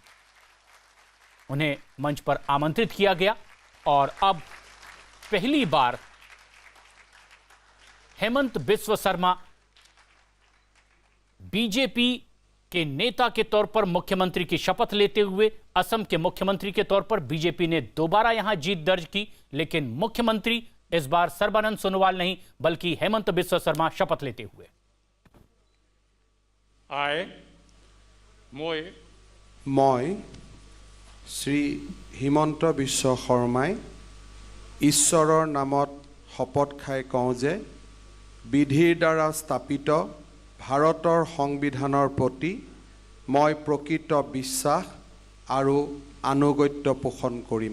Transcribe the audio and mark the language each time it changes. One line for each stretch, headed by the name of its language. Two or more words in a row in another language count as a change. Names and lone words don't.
Hindi: उन्हें मंच पर आमंत्रित किया गया और अब पहली बार हेमंत बिस्वा शर्मा बीजेपी के नेता के तौर पर मुख्यमंत्री की शपथ लेते हुए असम के मुख्यमंत्री के तौर पर बीजेपी ने दोबारा यहां जीत दर्ज की, लेकिन मुख्यमंत्री इस बार सर्बानंद सोनोवाल नहीं बल्कि हेमंत बिस्वा शर्मा शपथ लेते हुए।
Assamese: মই শ্ৰী হিমন্ত বিশ্ব শৰ্মাই ঈশ্বৰৰ নামত শপত খাই কওঁ যে বিধিৰ দ্বাৰা স্থাপিত ভাৰতৰ সংবিধানৰ প্ৰতি মই প্ৰকৃত বিশ্বাস আৰু আনুগত্য পোষণ কৰিম।